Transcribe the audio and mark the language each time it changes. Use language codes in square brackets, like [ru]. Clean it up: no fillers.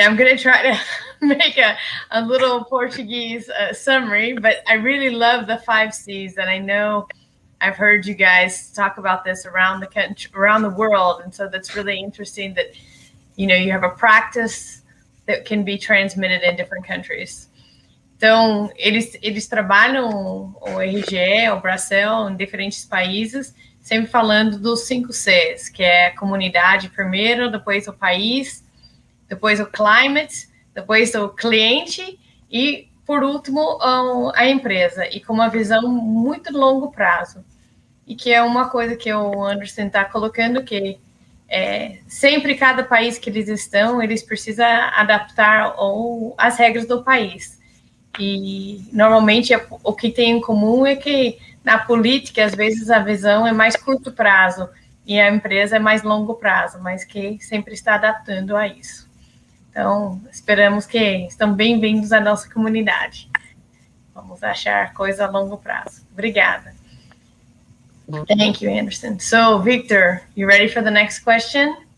[en] I'm going to try to make a little Portuguese summary, but I really love the 5 C's, and I know I've heard you guys talk about this around the country, around the world, and so that's really interesting that you have a practice that can be transmitted in different countries. [pt] Então, eles trabalham o RGE, o Brasil, em diferentes países, sempre falando dos 5 Cs, que é a comunidade primeiro, depois o país, depois o climate, depois o cliente e, por último, a empresa, e com uma visão muito longo prazo. E que é uma coisa que o Anderson está colocando, que sempre cada país que eles estão, eles precisam adaptar as regras do país. E, normalmente, o que tem em comum é que, na política, às vezes, a visão é mais curto prazo e a empresa é mais longo prazo, mas que sempre está adaptando a isso. Então, esperamos que estão bem-vindos à nossa comunidade. Vamos achar coisa a longo prazo. Obrigada. [en] Thank you, Anderson. So, Victor, you ready for the next question?